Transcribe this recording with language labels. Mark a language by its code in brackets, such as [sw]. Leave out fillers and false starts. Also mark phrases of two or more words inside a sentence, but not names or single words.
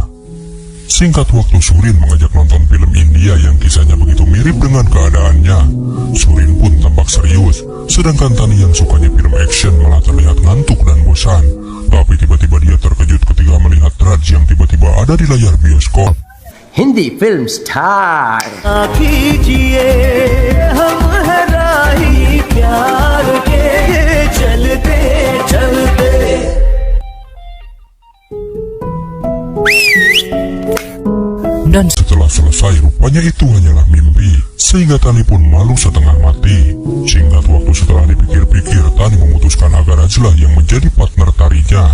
[id] Singkat waktu Surin mengajak nonton film India yang kisahnya begitu mirip dengan keadaannya. Surin pun tampak serius, sedangkan Tani yang sukanya film action malah terlihat ngantuk dan bosan. Tapi tiba-tiba dia terkejut ketika melihat Raj yang tiba-tiba ada di layar bioskop. [hi] हिंदी [en] film star [hi] कीजिए हम है राही प्यार के चलते चलते। [id] dan Setelah selesai, rupanya itu hanyalah mimpi, sehingga Tani pun malu setengah mati. Singkat waktu setelah dipikir-pikir, Tani memutuskan agar Rajlah yang menjadi partner tarinya.